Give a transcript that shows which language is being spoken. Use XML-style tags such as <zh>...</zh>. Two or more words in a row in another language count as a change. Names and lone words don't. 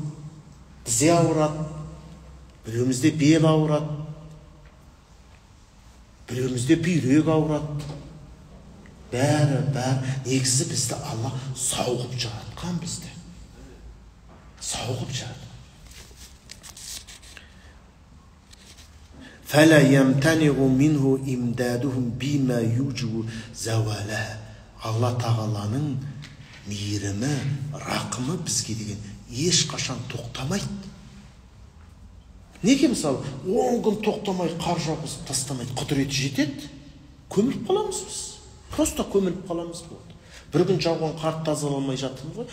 <kk>Тізе ауырады, біреумізде бел ауырады, біреумізде бүйрек ауырады. Бәрі, негізі бізді Алла сауғып жаратқан бізді. Сауғып жаратқан.</kk> <ar>فَلَا يَمْتَنِعُ مِنْهُ إِمْدَادُهُمْ بِمَا يُوجِبُ زَوَالَهُ.</ar> <kk>Алла тағаланың мейірімі, рақымы бізге деген ешқашан тоқтамайды. Неге мысалы 10 күн тоқтамай қар жауғызып тастамайды, құдіреті жетеді? Көміліп қаламыз біз. Просто көміліп қаламыз болды. Бір күн жауған қарды тазаламай жатырмыз ғой.</kk>